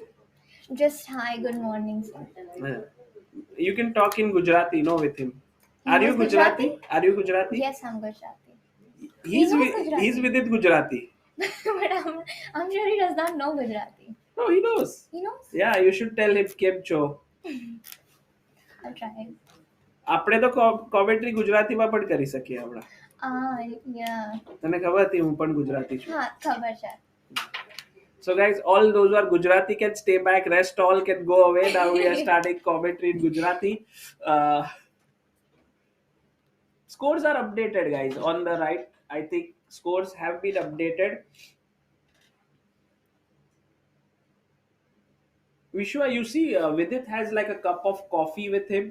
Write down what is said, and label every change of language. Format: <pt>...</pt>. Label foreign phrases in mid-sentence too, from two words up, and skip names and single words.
<en>just hi, good morning, sir. You can talk in Gujarati, no, with him. He Are you knows Gujarati? Gujarati? Are you Gujarati? Yes, I'm Gujarati. He's knows with, Gujarati. he's Vidit Gujarati. But I'm sure he does not know Gujarati. No, he knows. He knows? Yeah, you should tell him</en> <gu>કેમ છો.</gu> <en>I'll try.</en> <gu>આપણે તો કોમેન્ટ્રી ગુજરાતીમાં પણ કરી શકીએ હમણાં.</gu> <en>Yeah.</en> <gu>તને ખબર હતી હું પણ ગુજરાતી છું.</gu> <hi>हाँ, खबर है.</hi> <en>So guys, all those who are Gujarati can stay back. Rest all can go away. Now we are starting commentary in Gujarati. Scores are updated, guys. On the right, I think scores have been updated. Vishwa, you see, Vidit has like a cup of coffee with him.</en>